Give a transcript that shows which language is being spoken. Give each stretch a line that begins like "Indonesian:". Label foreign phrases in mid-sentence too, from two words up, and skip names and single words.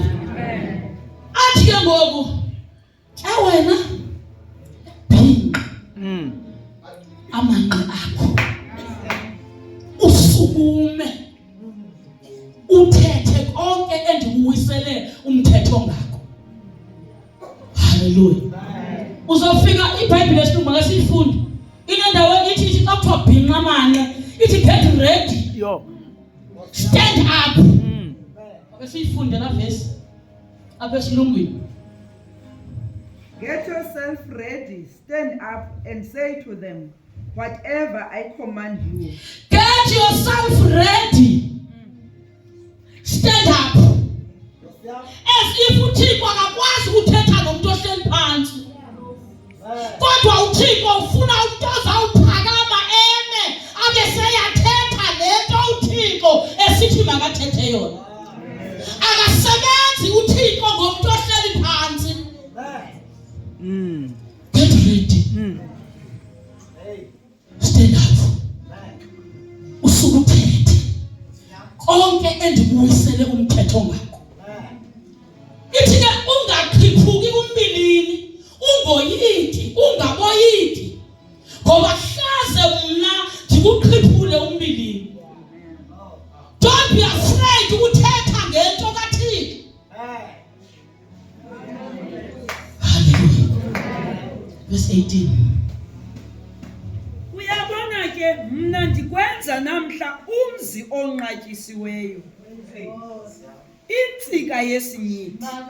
Xhosa: Athi ke ngoku wena bhinqa amanqe akho usukume uthethe konke endibuyisele umthetho ngakho. Hallelujah. Uzofika iBhayibheli esilungu makasiyifunde. Inendawo ithi xa bhinqa amanqe ithi
English: get ready. Stand up.
Xhosa: Makasiyifunde la verse apha esilungwini.
English: Get yourself ready, stand up and say to them, whatever I command you. Get yourself ready. Stand up. As if
Xhosa: uThixo akakwazi ukuthetha nomuntu ohleli phansi. Kodwa uThixo ufuna umuntu ozawuphakama eme abe seyathetha lento uThixo esithi makathethe yona. Akasebenzi uThixo ngomuntu ohleli phansi.
English: Get ready. Stand up.
Xhosa: Usukuthethe konke endibuyisele umthetho ngakho. Ithi ke ungaqhiphuki umbilini, ungoyiki, ungaboyiki. Ngoba hlaze mna ndikuqhiphule umbilini.
English: Don't be afraid
Xhosa: ukuthetha ngento kaThixo.
English: Verse 18.
Xhosa: Uyabona ke mna ndikwenza namhla umzi onqatyisiweyo. Intsika yesinyithi.